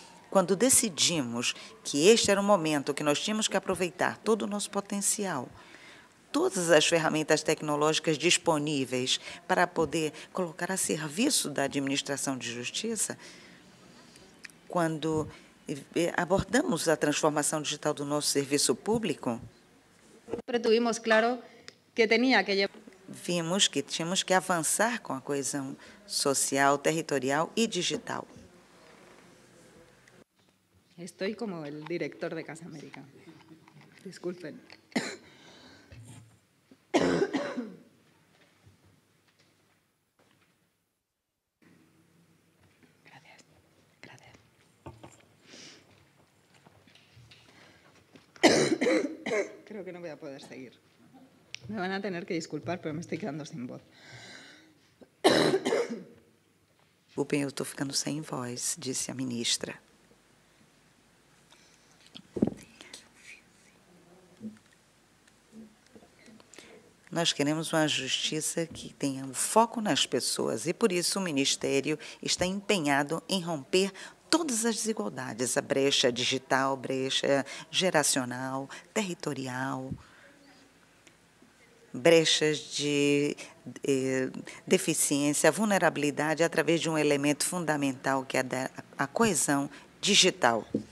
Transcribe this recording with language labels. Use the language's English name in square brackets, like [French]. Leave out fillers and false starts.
[Portuguese] Quando decidimos que este era o momento que nós tínhamos que aproveitar todo o nosso potencial, todas as ferramentas tecnológicas disponíveis para poder colocar a serviço da administração de justiça, quando abordamos a transformação digital do nosso serviço público, [Spanish] tuvimos claro que [Portuguese] vimos que tínhamos que avançar com a coesão social, territorial e digital. [Spanish] Estoy como el director de Casa América. Disculpen. Gracias. Gracias. Creo que no voy a poder seguir. Me van a tener que disculpar, pero me estoy quedando sin voz. [Portuguese] Desculpem, eu estou ficando sem voz, disse a ministra. Nós queremos uma justiça que tenha um foco nas pessoas e, por isso, o Ministério está empenhado em romper todas as desigualdades, a brecha digital, brecha geracional, territorial, brechas de deficiência, vulnerabilidade, através de um elemento fundamental que é a coesão digital.